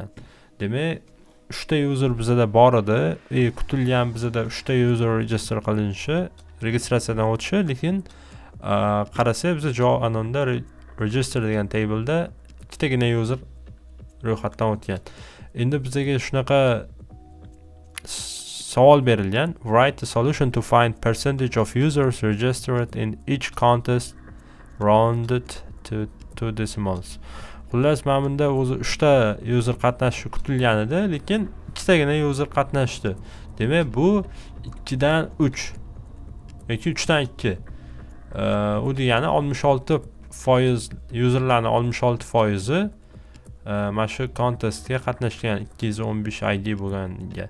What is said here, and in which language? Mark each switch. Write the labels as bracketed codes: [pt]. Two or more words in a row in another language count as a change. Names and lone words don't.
[uz] Demak, 3 ta user bizada bor edi, kutilgan bizada 3 ta user register qilinishi, registratsiyadan o'tishi, lekin qarasak biz javob anonda register degan tableda ikkitagina user ro'yxatdan o'tgan. Endi bizga shunaqa savol berilgan. [en] Write a solution to find percentage of users registered in each contest rounded to 2 decimals. [uz] Xullas, mana bunda o'zi 3 ta user qatnashishi kutilgan edi, lekin ikkitagina user qatnashdi. Demak, bu 2 dan 3 yoki 3 dan 2. U degani 66% userlarning 66% mana shu contestga qatnashgan 215 ID bo'lganiga.